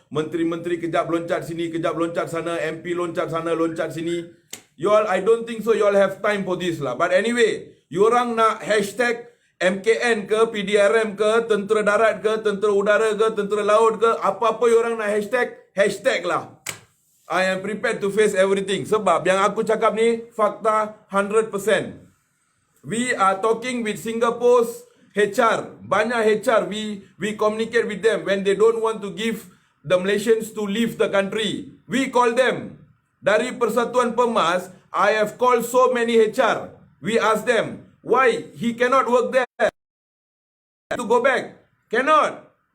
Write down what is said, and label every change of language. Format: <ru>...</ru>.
<ms>Menteri-menteri kejap loncat sini, kejap loncat sana, MP loncat sana, loncat sini.</ms> <en>You all, I don't think so you all have time for this lah. But anyway, you</en> <ms>orang nak hashtag MKN ke, PDRM ke, tentera darat ke, tentera udara ke, tentera laut ke, apa-apa you orang nak hashtag lah.</ms> <en>I am prepared to face everything.</en> <ms>Sebab yang aku cakap ni fakta 100%.</ms> <en>We are talking with Singapore's HR.</en> <ms>Banyak HR,</ms> <en>we communicate with them when they don't want to give the Malaysians to leave the country. We call them.</en> <ms>Dari</ms> <en>Persatuan Pemas, I have called so many HR. We ask them, why he cannot work there? To go back. Cannot.</en>